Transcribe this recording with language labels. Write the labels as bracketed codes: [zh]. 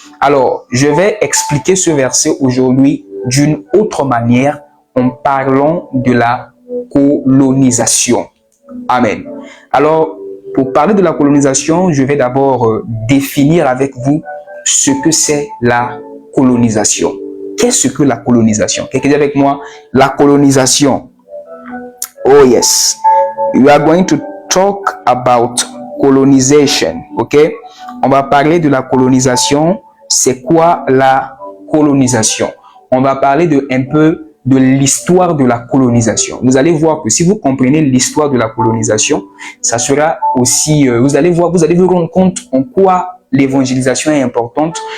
[fr] Alors, je vais expliquer ce verset aujourd'hui d'une autre manière en parlant de la colonisation. Amen. Alors, pour parler de la colonisation, je vais d'abord définir avec vous ce que c'est la colonisation. Qu'est-ce que la colonisation? Quelqu'un dit avec moi, la colonisation. [en] Oh yes. We are going to talk about colonization. [fr] Ok? On va parler de la colonisation. C'est quoi la colonisation? On va parler un peu de l'histoire de la colonisation. Vous allez voir que si vous comprenez l'histoire de la colonisation, ça sera aussi, vous allez vous rendre compte en quoi l'évangélisation est importante.